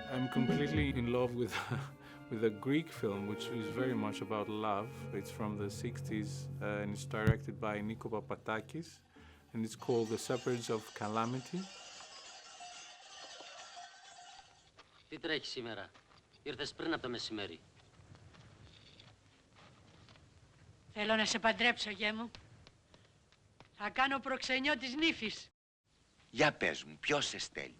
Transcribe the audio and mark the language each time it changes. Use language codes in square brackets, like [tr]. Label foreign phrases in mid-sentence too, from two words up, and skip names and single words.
[en] completely in love with with a Greek film which is very much about love. It's from the 60s and it's directed by Nico Papatakis and it's called The Shepherds of Calamity. [el] Τι τρέχει σήμερα? Ήρθες πριν από το μεσημέρι. Θέλω να σε παντρέψω, γέ μου. Θα κάνω προξενιό της νύφης. Για πες μου, ποιος σε στέλνει?